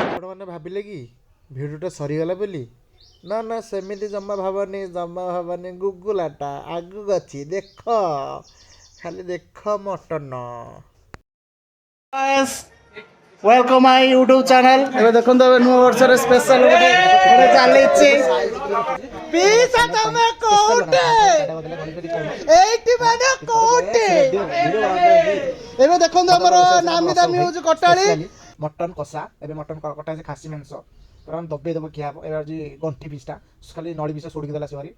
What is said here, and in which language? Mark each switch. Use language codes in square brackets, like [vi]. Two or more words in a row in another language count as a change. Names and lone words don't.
[or] ଆପଣମାନେ ଭାବିଲେ କି ଭିଡ଼ିଓଟା ସରିଗଲା ବୋଲି? ନା ନା, ସେମିତି ଜମା ଭାବନି, ଜମା ଭାବନି। ଗୁଗୁଲାଟା ଆଗକୁ ଅଛି, ଦେଖ, ଖାଲି ଦେଖ ମଟନ। [en] welcome my YouTube channel. [or] ଏବେ ଦେଖନ୍ତୁ ଏବେ ନୂଆ ବର୍ଷରେ ସ୍ପେଶାଲ ଗୋଟେ ଚାଲିଛି। ପିସା ତମେ କୋଉଠି? ଏଇଠି ମାନେ କୋଉଠି? ଏବେ ଦେଖନ୍ତୁ ଆମର ନାମୀ ଦାମୀ ହଉଛି କଟାଳି ମଟନ କଷା। ଏବେ ମଟନ କଟା ହେଇଛି, ଖାସି ମାଂସ କାରଣ ଦବେଇ ଦବ ଖିଆ ହବ। ଏବେ ହେଉଛି ଗଣ୍ଠି ପିସଟା, ଖାଲି ନଳି ପିସଟା ସୋଡ଼ିକି ଦେଲା ସିଆରି।